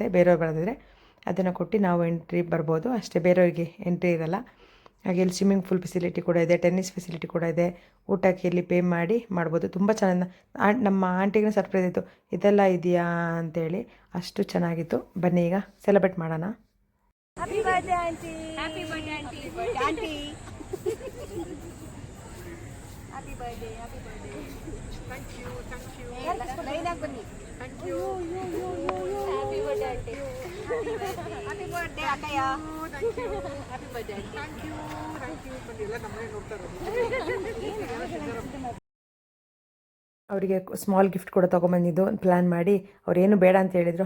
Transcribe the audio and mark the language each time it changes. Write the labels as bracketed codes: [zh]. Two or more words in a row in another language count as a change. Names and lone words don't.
[kn] ಬೇರೆಯವ್ರು ಬರೋದಿದ್ರೆ ಅದನ್ನು ಕೊಟ್ಟು ನಾವು ಎಂಟ್ರಿ ಬರ್ಬೋದು ಅಷ್ಟೇ, ಬೇರೆಯವ್ರಿಗೆ ಎಂಟ್ರಿ ಇರಲ್ಲ. ಹಾಗೆ ಇಲ್ಲಿ [en] swimming pool facility [kn] ಕೂಡ ಇದೆ, [en] tennis facility [kn] ಕೂಡ ಇದೆ. ಊಟಕ್ಕೆ ಇಲ್ಲಿ ಪೇ ಮಾಡ್ಬೋದು. ತುಂಬ ಚೆನ್ನಾಗಿ ನಮ್ಮ ಆಂಟಿಗೂ ಸರ್ಪ್ರೈಸ್ ಇತ್ತು, ಇದೆಲ್ಲ ಇದೆಯಾ ಅಂತೇಳಿ. ಅಷ್ಟು ಚೆನ್ನಾಗಿತ್ತು. ಬನ್ನಿ ಈಗ ಸೆಲೆಬ್ರೇಟ್ ಮಾಡೋಣ. [en] Happy birthday, auntie. Happy birthday, auntie. Happy birthday, auntie. happy birthday thank you [kn] ಲೈನಾಗಿ ಬನ್ನಿ [en] thank you happy birthday auntie happy birthday ಅಕ್ಕಯ್ಯ thank you happy birthday auntie thank you [kn] ಬನ್ನಿ ಎಲ್ಲ ನಮ್ಮನೆ ನೋಡ್ತಾರೆ ಅವರಿಗೆ [en] small gift [kn] ಕೂಡ ತೊಗೊಂಬಂದಿದ್ದು ಪ್ಲ್ಯಾನ್ ಮಾಡಿ ಅವ್ರೇನು ಬೇಡ ಅಂತ ಹೇಳಿದರು.